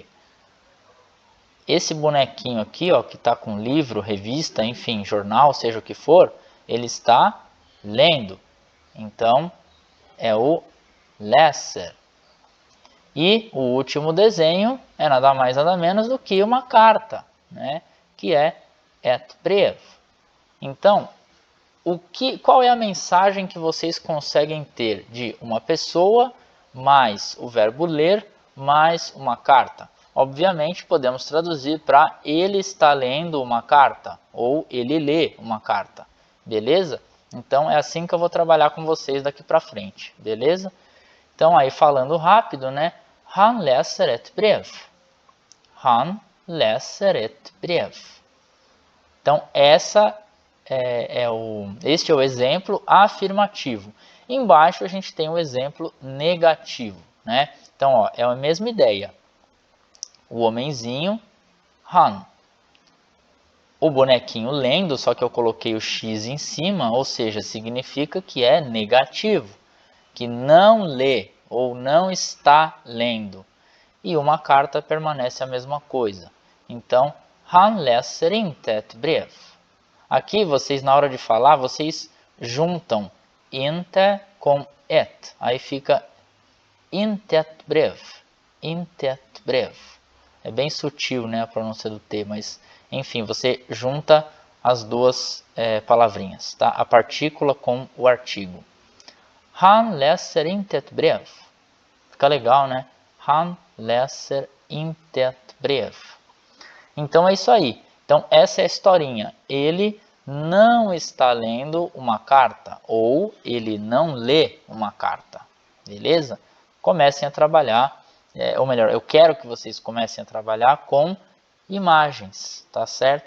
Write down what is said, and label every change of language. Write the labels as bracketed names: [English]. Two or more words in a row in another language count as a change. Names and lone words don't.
[Portuguese] Esse bonequinho aqui, ó, que está com livro, revista, enfim, jornal, seja o que for, ele está lendo. Então, é o läser. E o último desenho é nada mais nada menos do que uma carta, né? Que é [Swedish] ett brev. [Portuguese] Então, qual é a mensagem que vocês conseguem ter de uma pessoa mais o verbo ler mais uma carta? Obviamente podemos traduzir para ele está lendo uma carta ou ele lê uma carta, beleza? Então é assim que eu vou trabalhar com vocês daqui para frente, beleza? Então aí falando rápido, né? [Swedish] Han läser ett brev. Han läser ett brev. [Portuguese] Então este é o exemplo afirmativo. Embaixo a gente tem o exemplo negativo, né? Então ó, é a mesma ideia. O homenzinho, han. O bonequinho lendo, só que eu coloquei o X em cima, ou seja, significa que é negativo, que não lê ou não está lendo. E uma carta permanece a mesma coisa. Então, [Swedish] han läser inte ett brev. [Portuguese] Aqui, vocês na hora de falar, vocês juntam inte com et. Aí fica [Swedish] inte ett brev. Inte ett brev. [Portuguese] É bem sutil, né, a pronúncia do T, mas enfim, você junta as duas palavrinhas, tá? A partícula com o artigo. [Swedish] Han läser inte ett brev. [Portuguese] Fica legal, né? [Swedish] Han läser inte ett brev. [Portuguese] Então é isso aí. Então essa é a historinha. Ele não está lendo uma carta ou ele não lê uma carta. Beleza? Comecem a trabalhar. Ou melhor, eu quero que vocês comecem a trabalhar com imagens, tá certo?